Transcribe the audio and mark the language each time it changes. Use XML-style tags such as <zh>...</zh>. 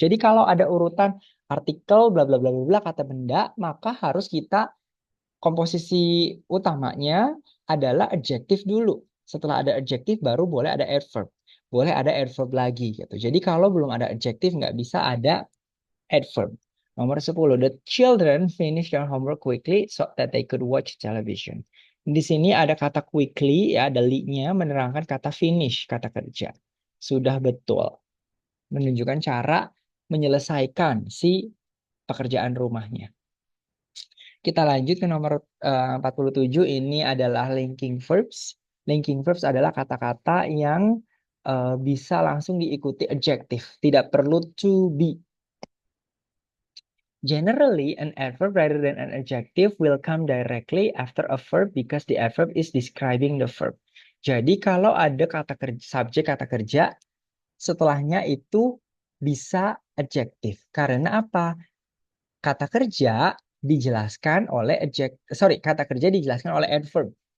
<id>Jadi kalau ada urutan artikel, bla bla bla bla bla, kata benda, maka harus kita komposisi utamanya adalah adjektif dulu. Setelah ada adjektif baru boleh ada adverb. Boleh ada adverb lagi gitu. Jadi kalau belum ada adjektif nggak bisa ada adverb. Nomor 10.</id> <en>The children finished their homework quickly so that they could watch television.</en> <id>Di sini ada kata quickly, ya, ada li-nya menerangkan kata finish, kata kerja. Sudah betul. Menunjukkan cara menyelesaikan si pekerjaan rumahnya. Kita lanjut ke nomor 47. Ini adalah linking verbs. Linking verbs adalah kata-kata yang bisa langsung diikuti adjektif. Tidak perlu to be.</id> <en>Generally, an adverb rather than an adjective will come directly after a verb because the adverb is describing the verb.</en> <id>Jadi kalau ada kata kerja, subjek kata kerja, setelahnya itu bisa adjektif. Karena apa? Kata kerja dijelaskan oleh kata kerja dijelaskan oleh adverb.</id>